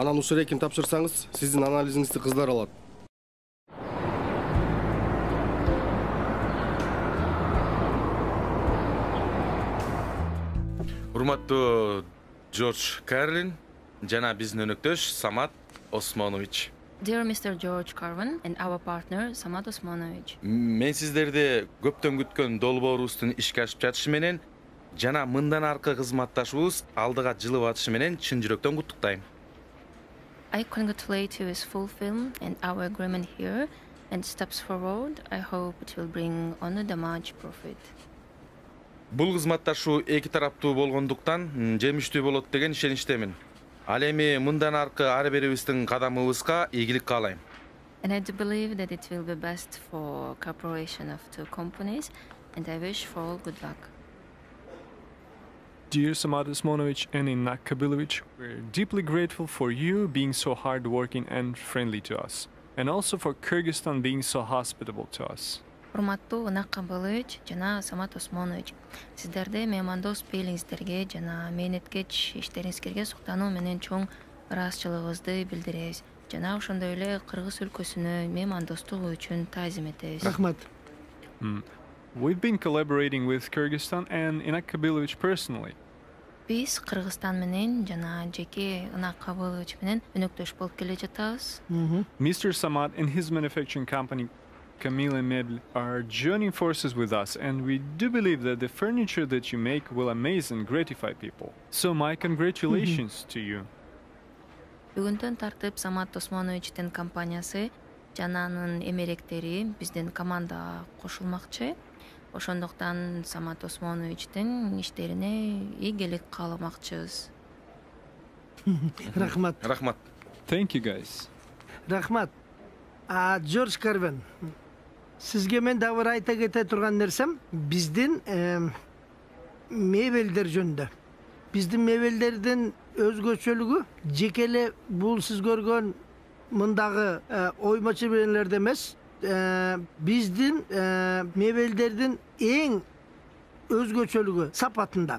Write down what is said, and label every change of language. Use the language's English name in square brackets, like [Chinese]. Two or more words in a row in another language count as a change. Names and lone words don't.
[Kyrgyz] Анан ушул экин тапшырсаңыз, сиздин анализиңизди кыздар алат. Урматтуу Джордж Карлин жана биздин өнөктөш Самат Осмонович. [English] Dear Mr. George Carvin and our partner Samat Osmanovich. [Kyrgyz] Мен сиздерди көптөн күткөн долбоорубуздун ишке ашып жатышы менен жана мындан аркы кызматташуубуз алдыга жылып атышы менен чын жүрөктөн куттуктайм. [English] I congratulate you with full film and our agreement here and steps forward. I hope it will bring only the much profit. [Kyrgyz] Бул кызматташуу эки тараптуу болгондуктан жемиштүү болот деген ишеничтемин. Ал эми мындан аркы ар бирибиздин кадамыбызга ийгилик каалайм. [English] And I do believe that it will be best for cooperation of two companies and I wish for all good luck. Dear Samat Osmanovich and Inak Kabilovich, we're deeply grateful for you being so hardworking and friendly to us, and also for Kyrgyzstan being so hospitable to us. [Kyrgyz] Урматтуу Инак Кабылович жана Самат Осмонович, сиздерди меймандос пейлиңиздерге жана мээнеткеч иштериңизге суктануу менен чоң ыраазычылыгыбызды билдиребиз. Жана ошондой эле Кыргыз өлкөсүнө меймандостук үчүн таазим этебиз. Рахмат. [English] We've been collaborating with Kyrgyzstan and Inak Kabilovich personally. [Kyrgyz] Биз Кыргызстан менен жана жеке Инак Кабылович менен өнөктөш болуп келе жатабыз. [English] Mr. Samat and his manufacturing company Kamila Mebl are joining forces with us, and we do believe that the furniture that you make will amaze and gratify people. So my congratulations to you. [Kyrgyz] Бүгүндөн тартып Самат Осмоновичтин компаниясы жана анын эмеректери биздин командага кошулмакчы. Ошондуктан Самат Осмоновичтин иштерине ийгилик кааламакчыбыз. Рахмат. Рахмат. [English] Thank you, guys. [Kyrgyz] Рахмат. Джордж Карвин, сизге мен дагы бир айта кете турган нерсем, биздин мебелдер жөнүндө. Биздин мебелдердин өзгөчөлүгү жекеле бул сиз көргөн мындагы ойма чеберелерде эмес, биздин мебелдердин эң өзгөчөлүгү сапатында.